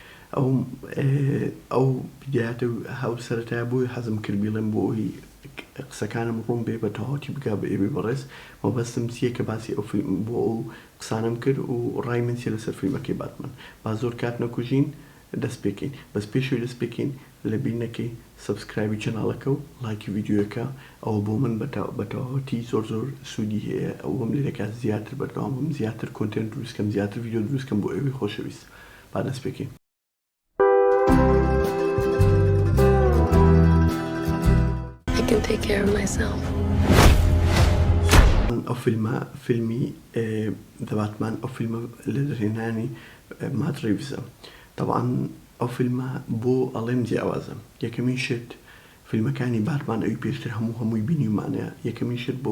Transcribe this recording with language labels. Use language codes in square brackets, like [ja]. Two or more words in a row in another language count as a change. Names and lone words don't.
[ckb] ئەو بدایەتە هەو سەرەتایە بۆی حەزم کرد بیڵێم بۆی قسەکانم ڕوون بێ بە تەواوەتی بگا بە ئێوێ بەڕێز مەبەستم چییە کە باسی ئەو فیلم بۆ ئەو قسانم کرد و ڕای من چیە لەسەر فیلمەکەی باتمان با زۆر کات نەکوژین دەست پێکەین بەس پێشوی دەست پێکەین لە بیر نەکەی سەبسکرایبی چەناڵەکە و لایکی ڤیدیۆیەکە ئەوە بۆ من بە تەواوەتی زۆر زۆر سوودی هەیە ئەوەم لێ دەکات زیاتر بەردەوام زیاتر کۆنتێنت دروستکەم زیاتر ڤیدیۆ دروستکەم بۆ ئێوەی خۆشەویست با دەست پێکەین. [en] I can take care of myself. [ckb] ئەو فیلمە فیلمی دەباتمان ئەو فیلمە لە دەرهێنانی ماتڕێڤیزە. طبعاً ئەو فیلمە بۆ ئەڵێم جیاوازە یەکەمین شت فیلمەکانی باتمان ئەوی پێشتر هەمووی بینیمانەیە یەکەمین شت بۆ